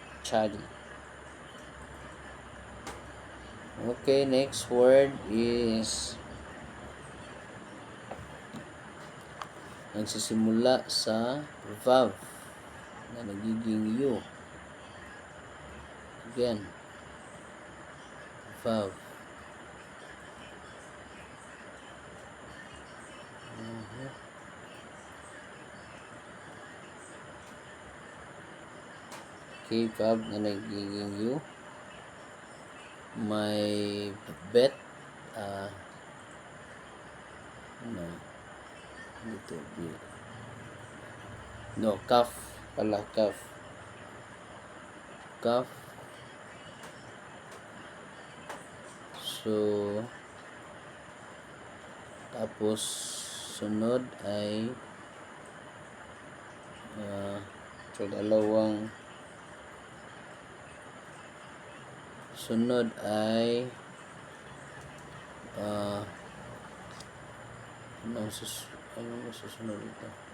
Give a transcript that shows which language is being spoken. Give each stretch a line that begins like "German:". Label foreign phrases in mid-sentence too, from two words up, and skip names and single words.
Filipino: Okay,
English: next word is
Filipino: nagsisimula sa vav na nagiging U. Again, vav. Okay, vav na nagiging U. May bet. No. Dito, no, kaf pala, kaf. So, tapos sunod ay so dalawang sunod ay ano susunod ito?